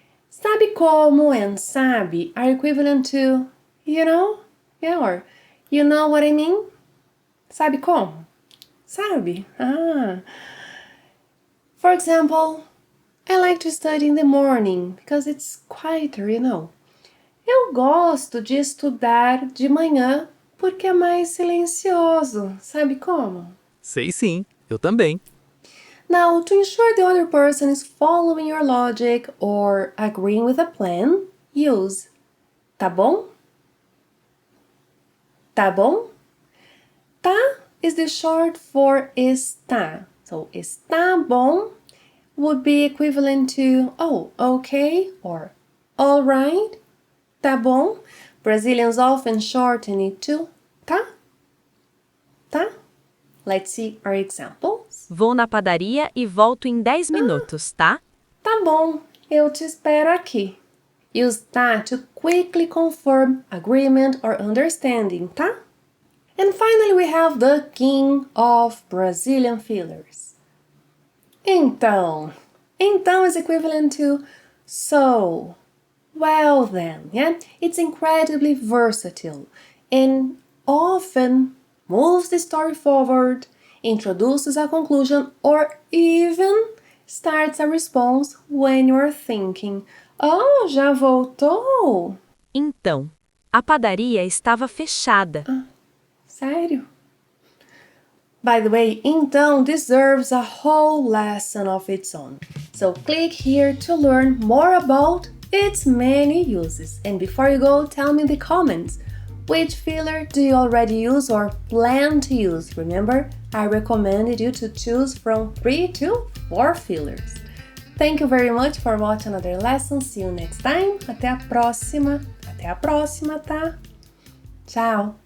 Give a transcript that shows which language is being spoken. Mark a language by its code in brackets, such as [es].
[en] Sabe como and sabe are equivalent to, you know? Yeah, or you know what I mean? Sabe como? Sabe. For example, I like to study in the morning because it's quieter, you know. [pt] Eu gosto de estudar de manhã porque é mais silencioso. Sabe como? Sei sim, eu também. [en] Now, to ensure the other person is following your logic or agreeing with a plan, use tá bom? Tá bom? Tá is the short for está. So, está bom would be equivalent to oh, okay or all right. Tá bom? Brazilians often shorten it to tá. Tá? Let's see our examples. [pt] Vou na padaria e volto em 10 minutos, tá? Tá bom, eu te espero aqui. [en] Use tá to quickly confirm agreement or understanding, tá? And finally, we have the king of Brazilian fillers. Então. Então is equivalent to so. Well then, yeah? It's incredibly versatile and often moves the story forward, introduces a conclusion, or even starts a response when you're thinking, oh, já voltou? [pt] Então, a padaria estava fechada. Sério? [en] By the way, então deserves a whole lesson of its own. So click here to learn more about its many uses. And before you go, tell me in the comments, which filler do you already use or plan to use? Remember, I recommended you to choose from 3 to 4 fillers. Thank you very much for watching another lesson. See you next time. Até a próxima. Até a próxima, tá? Tchau!